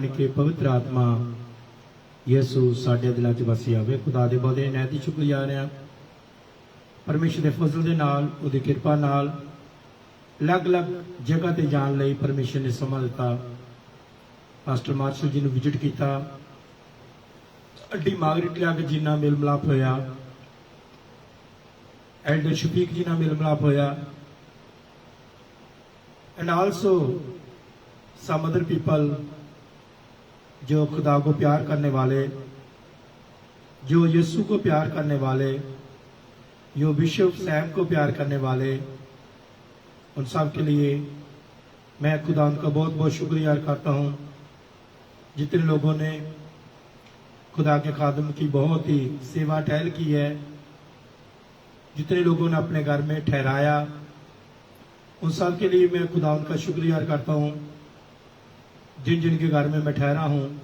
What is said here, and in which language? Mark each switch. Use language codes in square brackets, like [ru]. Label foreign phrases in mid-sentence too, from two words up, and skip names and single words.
[pa] ਕੇ ਪਵਿੱਤਰ ਆਤਮਾ ਯਸੂ ਸਾਡੇ ਦਿਲਾਂ ਚ ਵਸ ਜਾਵੇ ਖ਼ੁਦਾ ਦੇ ਬਹੁਤ ਨੈਤ ਦੀ ਸ਼ੁਕਰੀਆ ਰਹਾ ਪਰਮੇਸ਼ਰ ਕੇ ਫ਼ਜ਼ਲ ਦੇ ਨਾਲ ਉਹਦੀ ਕਿਰਪਾ ਨਾਲ ਅਲੱਗ ਅਲੱਗ ਜਗ੍ਹਾ ਤੇ ਜਾਣ ਲਈ ਪਰਮੇਸ਼ਰ ਨੇ ਸਮਾਂ ਦਿੱਤਾ ਪਾਸਟਰ ਮਾਰਸ਼ਲ ਜੀ ਨੇ ਵਿਜ਼ਿਟ ਕੀਤਾ ਅੱਡੀ ਮਾਗਰੇਟ ਲੀਆ ਜੀ ਨਾਲ ਮੇਲ ਮਿਲਾਪ ਹੋਇਆ ਐਲਡਰ ਸ਼ਫ਼ੀਕ ਜੀ ਨਾਲ ਮੇਲ ਮਿਲਾਪ ਹੋਇਆ [en] and also some other people [hi] जो खुदा को प्यार करने वाले जो यीशु को प्यार करने वाले जो बिशप सैम को प्यार करने वाले उन सब के लिए मैं खुदा उनका बहुत बहुत शुक्रिया करता हूँ जितने लोगों ने खुदा के खादम की बहुत ही सेवा टहल की है जितने लोगों ने अपने घर में ठहराया उन सब के लिए मैं खुदा उनका शुक्रिया करता हूँ जिन जिन के घर में मैं ठहरा हूँ